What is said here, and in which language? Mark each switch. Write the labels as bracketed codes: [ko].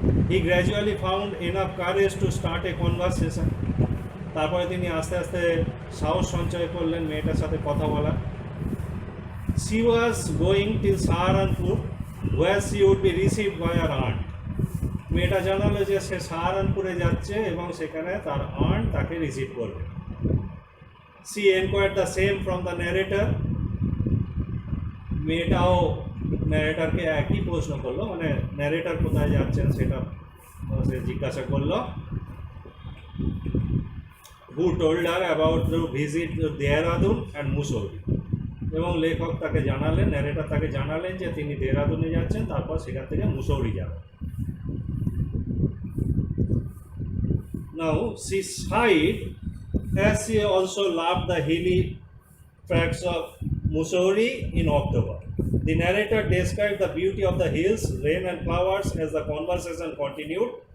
[en] He gradually found enough courage to start a conversation. [bn] তারপরে তিনি আস্তে আস্তে সাহস সঞ্চয় করলেন মেয়েটার সাথে কথা বলা। [en] She was going till Saharanpur. where she would be received by her aunt. [bn] মেয়েটা জানালো যে সে সাহারানপুরে যাচ্ছে এবং সেখানে তার আন্ট তাকে রিসিভ করবে। [en] She enquired the same from the narrator. [bn] মেয়েটাও ন্যারেটারকে একই প্রশ্ন করলো, মানে ন্যারেটার কোথায় যাচ্ছেন সেটা সে জিজ্ঞাসা করলো। [en] Who told her about the visit to Dehradun and Mussoorie. [bn] এবং লেখক তাকে জানালেন, ন্যারেটার তাকে জানালেন যে তিনি দেহরাদুনে যাচ্ছেন, তারপর সেখান থেকে মুসৌরি যাবেন। [en] Now she sighed as she also loved the hilly tracts of Mussoorie in October. The narrator described the beauty of the hills, rain and flowers as the conversation continued.